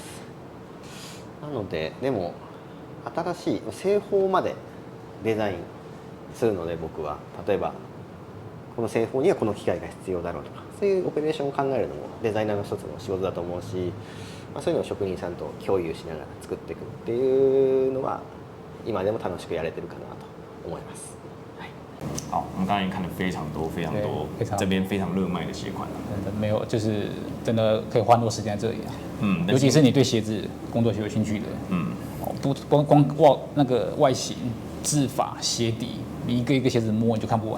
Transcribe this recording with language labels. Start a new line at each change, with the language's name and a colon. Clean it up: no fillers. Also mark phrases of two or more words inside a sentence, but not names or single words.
Japanese: なのででも新しい製法までデザインするので、僕は例えばこの製法にはこの機械が必要だろうとか、そういうオペレーションを考えるのもデザイナーの一つの仕事だと思うし、そういうのを職人さんと共有しながら作っていくっていうのは今でも楽しくやれてるかなと思います。
Chinese: 好，我们刚才也看了非常多这边非常热卖的鞋款没有，就是真的可以花很多时间在这里啊。尤其是你对鞋子工作鞋有兴趣的，不光那个外形、制法、鞋底，你一个一个鞋子摸你就看不完了。